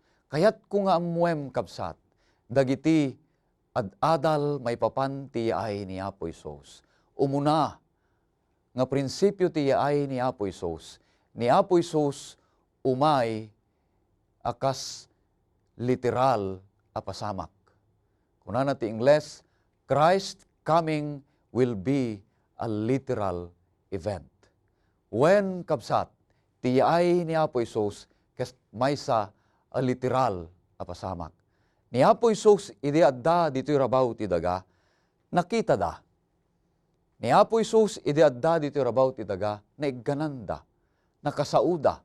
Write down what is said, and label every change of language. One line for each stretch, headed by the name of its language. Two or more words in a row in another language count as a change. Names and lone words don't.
Iloko: Kayat ko nga amuem kabsat, dagiti ad-adal may papan ti yaay ni Apo Isus. Umuna, nga prinsipyo ti yaay ni Apo Isus. Ni Apo Isus umay akas literal a pasamak. Kunana ti Ingles,
English: Christ coming will be a literal event.
Iloko: When kabsat, ti yaay ni Apo Isus kes maysa a literal a pasamak. Ni Apo Isus idi adda dito'y rabaw ti daga, nakita da. Ni Apo Isus idi adda dito'y rabaw ti daga, naiggananda, nakasauda.